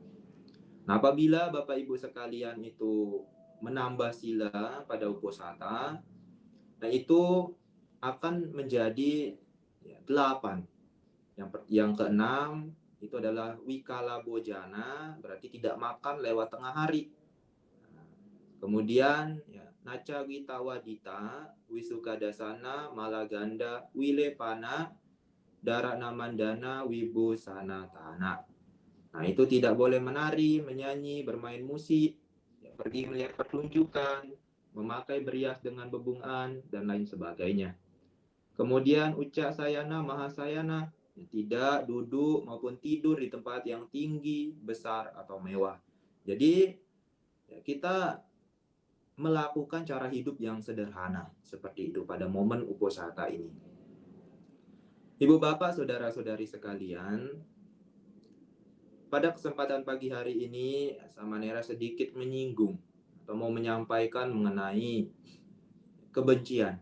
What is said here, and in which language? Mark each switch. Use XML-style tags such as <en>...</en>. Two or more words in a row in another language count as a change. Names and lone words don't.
<id>Nah, apabila Bapak Ibu sekalian itu menambah sila pada Uposatha, Nah, itu akan menjadi 8. Yang keenam itu adalah</id> <pi>wikala bojana,</pi> <id>berarti tidak makan lewat tengah hari. Kemudian</id> <pi>naca wita wadita, wisukadasana, malaganda, wilepana, darana mandana, wibusana tanah.</pi> <id>Nah, itu tidak boleh menari, menyanyi, bermain musik, pergi melihat pertunjukan, memakai berias dengan bebungan, dan lain sebagainya. Kemudian</id> <pi>ucak sayana, mahasayana,</pi> <id>tidak duduk maupun tidur di tempat yang tinggi, besar, atau mewah. Jadi kita melakukan cara hidup yang sederhana seperti itu pada momen uposatha ini. Ibu bapak, saudara-saudari sekalian, pada kesempatan pagi hari ini Samanera sedikit menyinggung atau mau menyampaikan mengenai kebencian.</id>